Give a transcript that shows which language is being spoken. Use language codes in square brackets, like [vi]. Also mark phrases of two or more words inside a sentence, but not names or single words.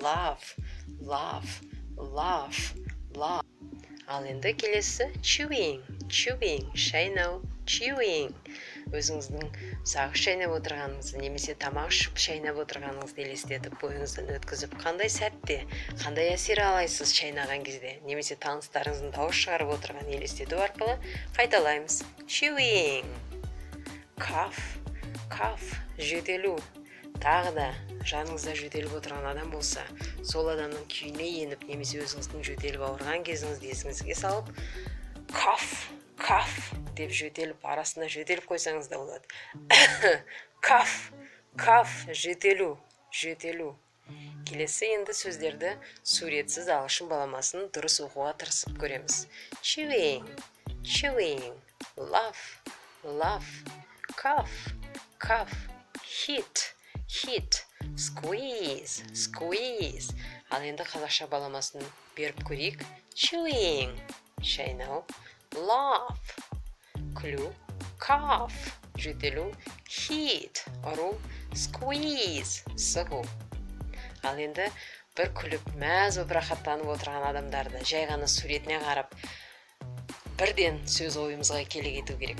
[kk] Laugh. Ал енді келесі chewing, шайнау, chewing. Өзіңіздің сағыз шайнап отырғаныңызды, немесе тамақ ішіп шайнап отырғаныңызды елестетіп, бойыңыздан өткізіп, қандай сәтте, қандай әсер аласыз шайнаған кезде, немесе таныстарыңыздың дауыс шығарып отырғанын елестету арқылы қайталаймыз. [en] Chewing. Cough, [kk] жөтелу. Тағы да жаныңызда жөтеліп отырған адам болса, сол адамның күйіне еніп, немесе өзіңіздің жөтеліп ауырған кезіңізді есіңізге салып, cough деп жөтеліп, арасында жөтеліп қойсаңыз да болады. Cough, жөтелу. Келесі енді сөздерді суретсіз ағылшын баламасын дұрыс оқуға тырысып көреміз. [en] Chewing, laugh, cough, hit, squeeze. [kk] Ал енді қазақша баламасын беріп көрейік. Chewing, шайнау, laugh, күлу, cough, жөтелу, hit, ұру, squeeze, сығу. Ал енді бір күліп, мәз боп рахаттанып отырған адамдарды жай ғана суретіне қарап, бірден сөз ойымызға келе кету керек.